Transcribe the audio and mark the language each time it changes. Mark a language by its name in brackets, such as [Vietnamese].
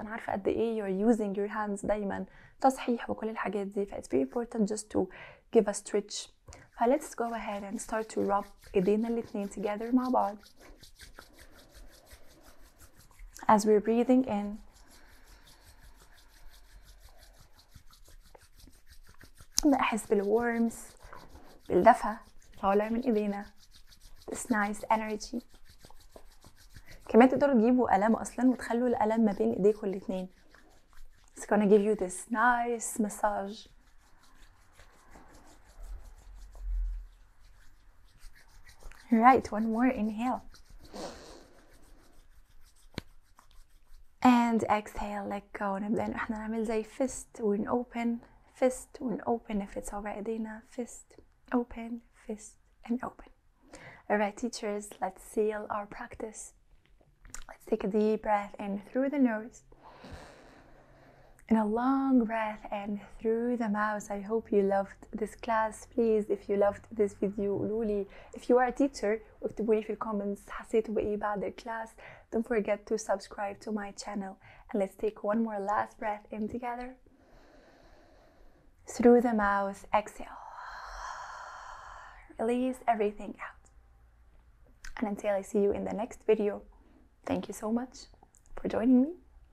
[Arabic] انا عارفة قد ايه [English] you're using your hands [Arabic] دايما تصحيح وكل الحاجات دي، [English] ف it's very important just to give a stretch. ف let's go ahead and start to rub [Arabic] ايدينا الاتنين [English] together [Arabic] مع بعض [English] as we're breathing in. [Arabic] أحس بالwarmth، بالدفى طالع من ايدينا. [English] this nice energy. [Arabic] كمان تقدروا تجيبوا قلم اصلا وتخلوا القلم ما بين ايديكم الاتنين. [English] it's gonna give you this nice massage. right, one more inhale and exhale, let go. [Arabic] نبدأ ان احنا نعمل زي fist ون open fist ون open نفرد صوابع ايدينا [English] fist open fist and open. Alright teachers, let's seal our practice. Let's take a deep breath in through the nose and a long breath in through the mouth. I hope you loved this class. Please, if you loved this video, [Arabic] قولولي. [English] If you are a teacher, [Arabic] اكتبولي في الكومنتس حسيتوا بإيه بعد الكلاس. [English] Don't forget to subscribe to my channel. And let's take one more last breath in together. Through the mouth, exhale. Release everything out. And until I see you in the next video, thank you so much for joining me.